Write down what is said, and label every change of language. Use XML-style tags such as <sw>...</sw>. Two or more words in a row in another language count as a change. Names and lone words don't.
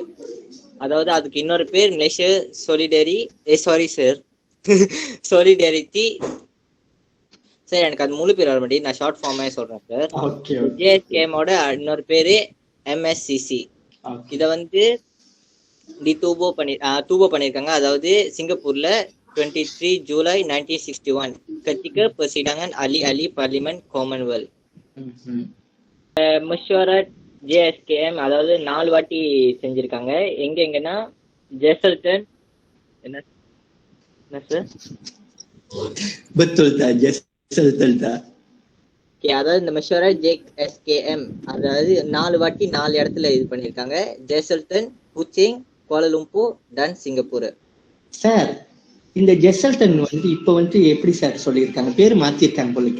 <ta>அதாவது அதுக்கு இன்னொரு பேர் மலேசியா சொலிடாரிட்டி. சார் எனக்கு அது முழு பேர் வர மாட்டேங்குது, நான்</ta> <en>short form</en> <ta>சொல்றேன் சார். ஓகே JSKM ஓட இன்னொரு பேரு MSCC. இத வந்து தூபோ பண்ணிருக்காங்க. அதாவது சிங்கப்பூர்ல 23 ஜூலை 1961</ta> <ms>ketika persidangan ahli-ahli parlimen Commonwealth.</ms> <ta>மஷ்வரத் JSKM அதாவது 4 வாட்டி செஞ்சிருக்காங்க. எங்கன்னா ஜெசல்டன் என்ன சார்?</ta> <ms>betul dah,</ms> <ta>ஜெசல்டன் தான். அதாவது இந்த மஷ்வரத் JSKM அதாவது 4 வாட்டி 4 இடத்துல இது பண்ணிருக்காங்க. ஜெசல்டன், குச்சிங், கோலாலும்பூர், டன் சிங்கப்பூர். சார் இந்த ஜெசல்டன் வந்து இப்ப வந்து எப்படி சார் சொல்லியிருக்காங்க, பேர் மாத்திருக்காங்க போலுக்கு.</ta>